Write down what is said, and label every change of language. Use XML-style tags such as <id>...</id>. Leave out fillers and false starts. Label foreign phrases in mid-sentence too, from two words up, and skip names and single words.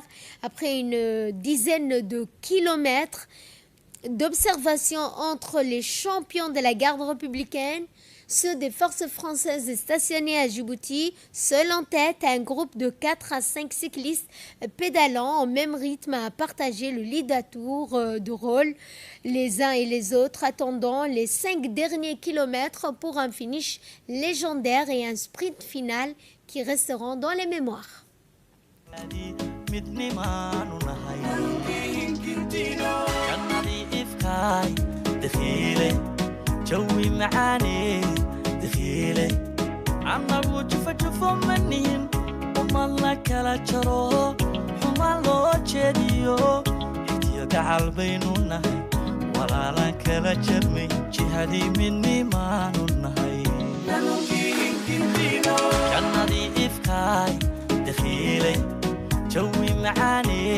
<fr>Après une dizaine de kilomètres d'observation entre les champions de la garde républicaine, ceux des forces françaises stationnés à Djibouti, seul en tête, un groupe de 4 à 5 cyclistes pédalant au même rythme à partager le lead à tour de rôle, les uns et les autres attendant les 5 derniers kilomètres pour un finish légendaire et un sprint final qui resteront dans les mémoires.</fr> <so>jawi macaani dakhiile annagu jufajufo manihin umad la kala jaro xumaan loo jeediyo iftiyo gacal baynu nahay walaalaan kala jarmay jihaadii midnimaanu nahay jannadii ifkaay dakhiile jawi macaani</so>